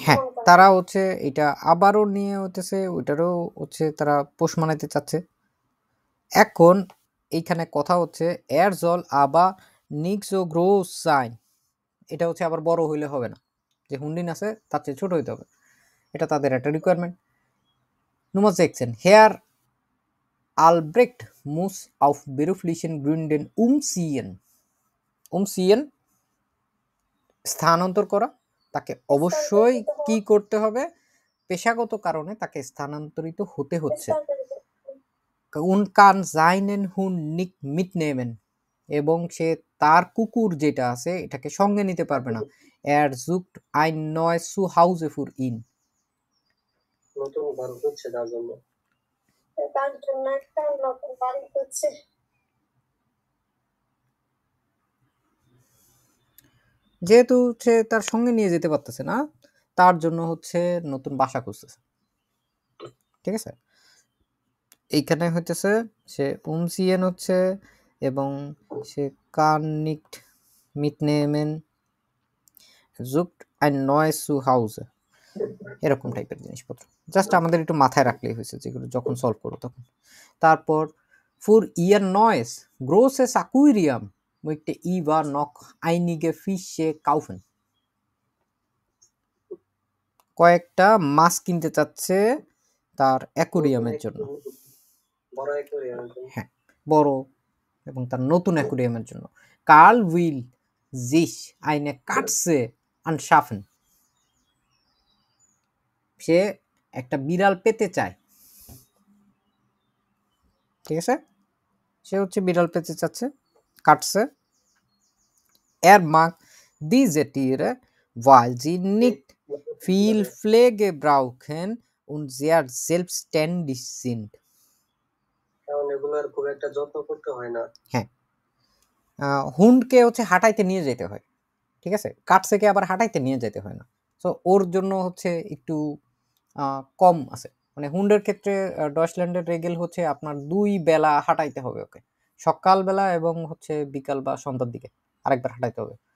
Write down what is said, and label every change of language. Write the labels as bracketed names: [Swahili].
[Bangla] হ্যাঁ, তারা হচ্ছে এটা আবারও নিয়ে হতেছে, ওইটারও হচ্ছে তারা পোষ মানাইতে চাচ্ছে। এখন এইখানে কথা হচ্ছে এর জল আবা নিক্সো গ্রোস সাইন, এটা হচ্ছে আবার বড় হইলে হবে না, যে হুন্ডিন আছে তার চেয়ে ছোট হইতে হবে, এটা তাদের একটা requirement. [German] Nummer 16. Herr Albrecht muss auf beruflichen Gründen umziehen. [Bangla] Umziehen স্থানান্তর করা, তাকে অবশ্যই কি করতে হবে? পেশাগত কারণে তাকে স্থানান্তরিত হতে হচ্ছে। [German] Und kann seinen Hund nicht mitnehmen, [Bangla] এবং সে তার কুকুর যেটা আছে এটাকে সঙ্গে নিতে পারবে না। [German] Er sucht ein neues Zuhause für ihn. [Bangla] নতুন ঘর হচ্ছে তার জন্য। তার জন্য একটা নতুন বাড়ি হচ্ছে। যেহেতু সে তার সঙ্গে নিয়ে যেতে পারতেছে না, তার জন্য হচ্ছে নতুন বাসা খুঁজতেছে। ঠিক আছে, এইখানে হইতেছে সে উমসিয়েন হচ্ছে এবং সে কার্নিক্ট মিটনেমেন জুকড [German] ein neues Zuhause, [Bangla] এরকম টাইপের জিনিসপত্র। জাস্ট আমাদের একটু মাথায় রাখলেই হয়েছে, যেগুলো যখন সলভ করবো তখন। [German] তারপর für ihr neues großes Aquarium möchte Iva noch einige Fische kaufen. [Bangla] কয়েকটা মাছ কিনতে চাচ্ছে তার অ্যাকুরিয়ামের জন্য। বড় অ্যাকুরিয়াম। হ্যাঁ, বড় এবং তার নতুন অ্যাকুরিয়ামের জন্য। Curl will [German] sich eine Katze anschaffen, [Bangla] সে একটা বিড়াল পেতে চায়। ঠিক আছে, সে হচ্ছে বিড়াল পেতে চাচ্ছে, কাটছে। [German] Er mag diese Tiere, weil sie nicht viel Pflege brauchen und sehr selbstständig sind. [Bangla] কারণ এগুলোর খুব একটা যত্ন করতে হয় না। হ্যাঁ, হুন্ডকে হচ্ছে হাঁটাইতে নিয়ে যেতে হয়। ঠিক আছে, কাটসেকে আবার হাঁটাইতে নিয়ে যেতে হয় না। সো ওর জন্য হচ্ছে একটু কম আছে। মানে হুন্ডের ক্ষেত্রে ডয়চল্যান্ডের রেগেল হচ্ছে আপনার 2 বেলা হাঁটাইতে হবে ওকে, সকালবেলা এবং হচ্ছে বিকাল বা সন্ধ্যার দিকে আরেকবার হাঁটাইতে হবে।